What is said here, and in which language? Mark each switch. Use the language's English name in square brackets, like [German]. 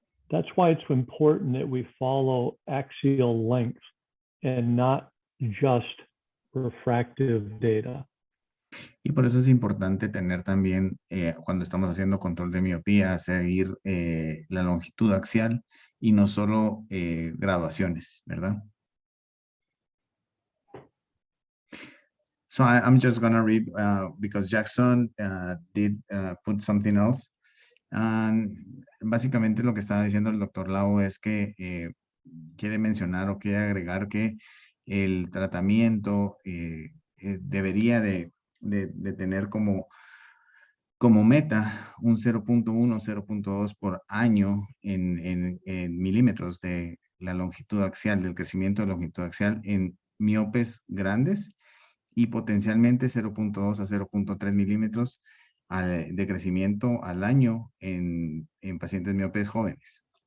[English] That's why it's important that we follow axial length and not just refractive data. [Spanish] Y por eso es importante tener también, cuando estamos haciendo control de miopía, seguir la longitud axial y no solo graduaciones, ¿verdad? [English] So I'm just gonna read because Jackson did put something else. [Spanish] Básicamente lo que estaba diciendo el doctor Lau es que quiere mencionar o quiere agregar que el tratamiento debería de tener como meta un 0.1, 0.2 por año en milímetros de la longitud axial, del crecimiento de longitud axial en miopes grandes y potencialmente 0.2 a 0.3 milímetros de crecimiento al año en pacientes miopes jóvenes.